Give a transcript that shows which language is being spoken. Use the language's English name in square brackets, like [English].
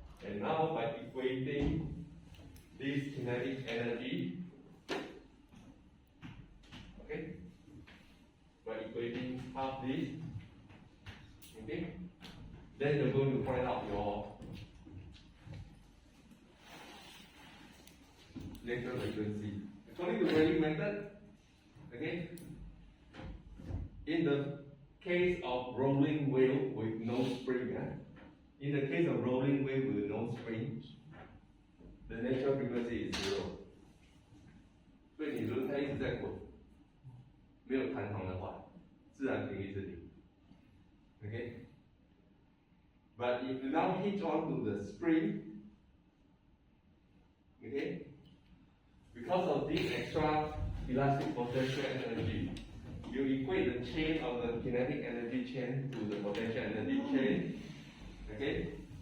[English] And now by equating this kinetic energy, okay, by equating half this, okay, then you're going to find out your natural frequency. According to Rayleigh method, okay, in the case of rolling wheel with no spring, in the case of rolling wave with no spring, the natural frequency is 0。 [Chinese] 所以你轮胎一直在滚，没有弹簧的话，自然频率是零。 [English] Okay? But if you now hitch onto the spring, okay, because of this extra elastic potential energy, you equate the chain of the kinetic energy chain to the potential energy chain. Okay?